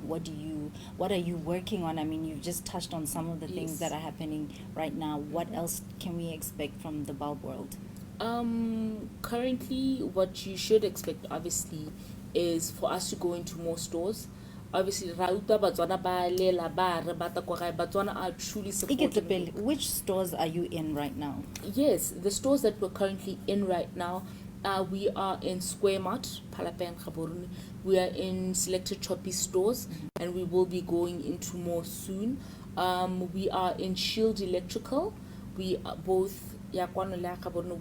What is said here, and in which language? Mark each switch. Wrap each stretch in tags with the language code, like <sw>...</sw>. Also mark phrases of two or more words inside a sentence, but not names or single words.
<en>What are you working on? I mean, you've just touched on some of the things Yes. that are happening right now. What else can we expect from the bulb world? Currently, what you should expect, obviously, is for us to go into more stores.</en> <tn>obviously ra utlwa Batswana ba lela ba re bata kwa gae.</tn> <en>Batswana are truly supporting. Which stores are you in right now? Yes, the stores that we're currently in right now, we are in Square Mart, Palapa and Gaborone. We are in selected Choppy stores, and we will be going into more soon. We are in Shield Electrical. We are both Yakwanola Gaborone.</en>